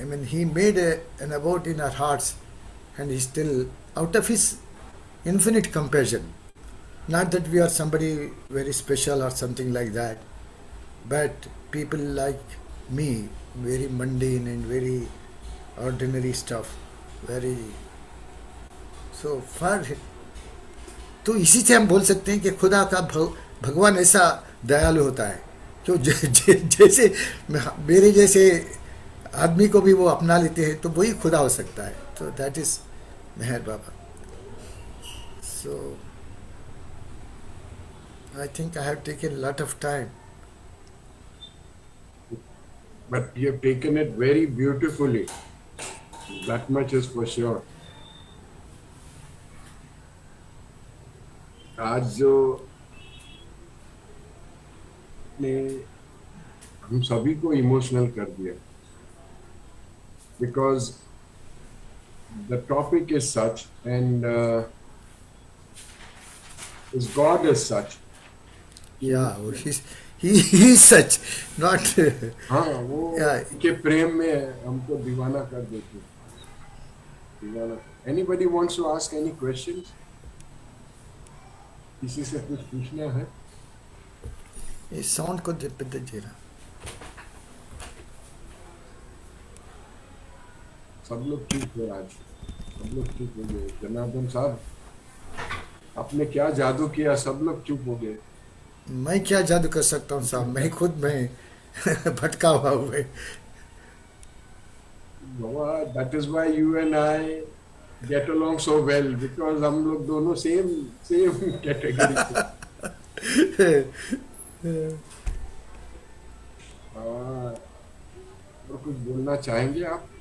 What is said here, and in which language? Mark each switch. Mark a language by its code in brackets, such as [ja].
[en] He made an abode in our hearts, and he still, out of his infinite compassion, not that we are somebody very special or something like that, but people like me, very mundane and very ordinary stuff, very so far. [hi] तो इसी से हम बोल सकते हैं कि खुदा का भगवान ऐसा दयालु होता है कि जैसे मेरे जैसे आदमी को भी वो अपना लेते हैं, तो वही खुदा हो सकता है. [en] तो that is Meher Baba. So I think I have taken lot of time. But you have taken it very beautifully. That much is for sure. [hi] आज जो ने हम सभी को इमोशनल कर दिया, [en] because the topic is such, and his God is such. Yeah, he is such, not. [hi] हाँ वो [en] Yeah. [hi] के प्रेम में हमको दीवाना कर देते हैं, दीवाना। [en] Anybody wants to ask any questions? [hi] किसी से कुछ पूछना है? ये साउंड को पेद्ద जीरा सब लोग चुप हो आज, सब लोग चुप हो गए। जनार्दन साहब, आपने क्या जादू किया, सब लोग चुप हो गए। मैं क्या जादू कर सकता हूँ साहब, मैं खुद मैं भटका हुआ हूँ। [en] That is why you and I get along so well, because [hi] हम लोग दोनों [en] same category के। [hi] और कुछ बोलना चाहेंगे आप?